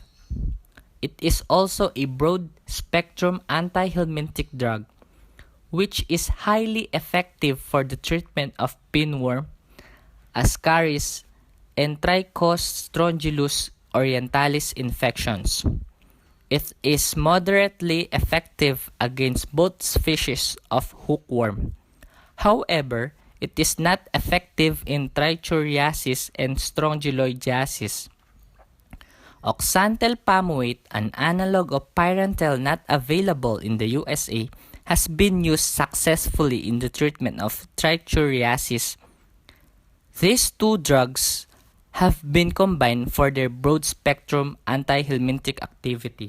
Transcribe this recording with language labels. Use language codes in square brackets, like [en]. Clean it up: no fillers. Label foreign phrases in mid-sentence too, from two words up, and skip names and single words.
[en] It is also a broad-spectrum antihelminthic drug, which is highly effective for the treatment of pinworm, ascaris, and Trichostrongylus orientalis infections. It is moderately effective against both species of hookworm. However, it is not effective in trichuriasis and strongyloidiasis. Oxantel pamoate, an analog of Pyrantel not available in the USA, has been used successfully in the treatment of trichuriasis. These two drugs have been combined for their broad-spectrum antihelminthic activity.